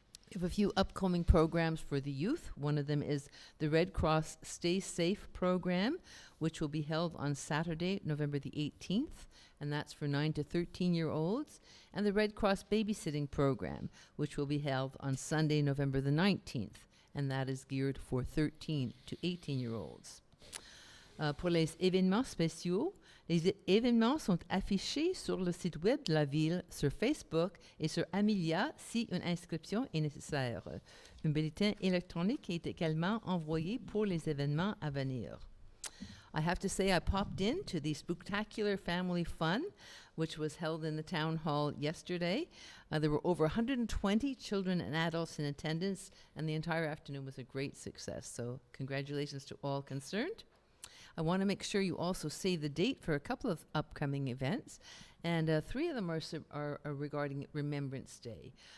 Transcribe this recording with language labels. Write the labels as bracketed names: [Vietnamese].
[English] We have a few upcoming programs for the youth. One of them is the Red Cross Stay Safe program, which will be held on Saturday, November the 18th, and that's for 9 to 13-year-olds, and the Red Cross Babysitting program, which will be held on Sunday, November the 19th, and that is geared for 13 to 18-year-olds. [French] Pour les événements spéciaux, les événements sont affichés sur le site web de la ville, sur Facebook et sur Amelia si une inscription est nécessaire. Un bulletin électronique est également envoyé pour les événements à venir. [English] I have to say I popped in to the Spooktacular Family Fun, which was held in the town hall yesterday. There were over 120 children and adults in attendance, and the entire afternoon was a great success. So congratulations to all concerned. I want to make sure you also save the date for a couple of upcoming events, and 3 of them are regarding Remembrance Day.